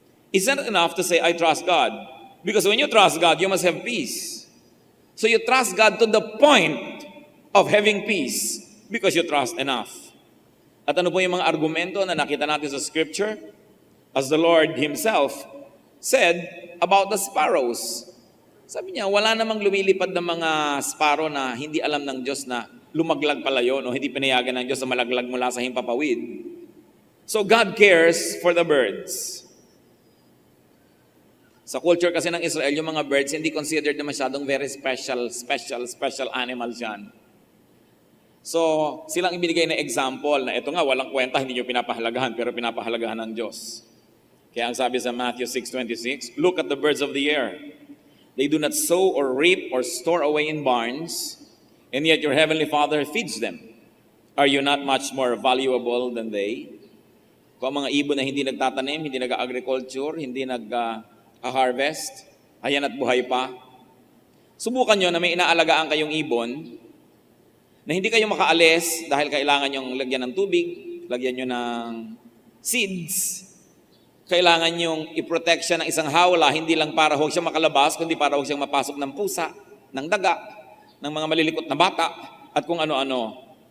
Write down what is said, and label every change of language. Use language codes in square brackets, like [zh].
[en] It's not enough to say, I trust God. Because when you trust God, you must have peace. So you trust God to the point of having peace because you trust enough. [tl] At ano po yung mga argumento na nakita natin sa Scripture? [en] As the Lord Himself said about the sparrows. [tl] Sabi niya, wala namang lumilipad ng mga sparrow na hindi alam ng Diyos na lumaglag pala yun o hindi pinayagan ng Diyos na malaglag mula sa himpapawid. [en] So God cares for the birds. [tl] Sa culture kasi ng Israel, yung mga birds hindi considered na masyadong [en] very special animals [tl] yan. So, silang ibinigay na example na ito nga, walang kwenta, hindi nyo pinapahalagahan, pero pinapahalagahan ng Diyos. Kaya ang sabi sa [en] Matthew 6:26, look at the birds of the air. They do not sow or reap or store away in barns, and yet your heavenly Father feeds them. Are you not much more valuable than they? [tl] Kung ang mga ibon na hindi nagtatanim, hindi nag-agriculture, hindi nag-harvest, ayan at buhay pa. Subukan nyo na may inaalagaan kayong ibon na hindi kayo makaalis dahil kailangan nyong lagyan ng tubig, lagyan nyo ng seeds, kailangan nyong i-protect siya ng isang hawla, hindi lang para huwag siyang makalabas, kundi para huwag siyang mapasok ng pusa, ng daga, ng mga malilikot na bata, at kung ano-ano.